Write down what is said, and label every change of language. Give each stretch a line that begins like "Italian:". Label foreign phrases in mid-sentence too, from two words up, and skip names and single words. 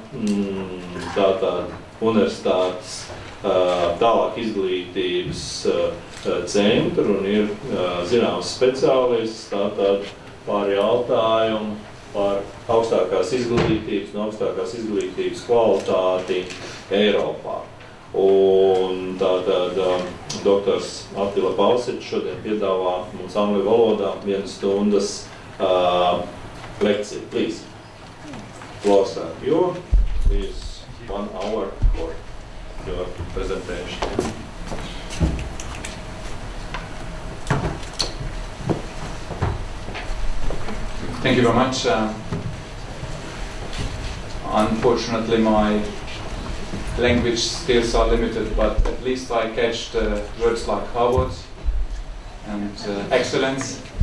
Latvian: tātad universitātes tālāk izglītības centru un ir zināms speciālists tātad par jautājumu par augstākās izglītības un augstākās izglītības kvalitāti Eiropā. Un tātad doktors Attila Pausits šodien piedāvā mums angļu valodā 1 stundas lekciju.
English: Please, close up you. Please, 1 hour for your presentation. Thank you very much. Unfortunately, my language skills are limited, but at least I catch the words like Harvard and excellence.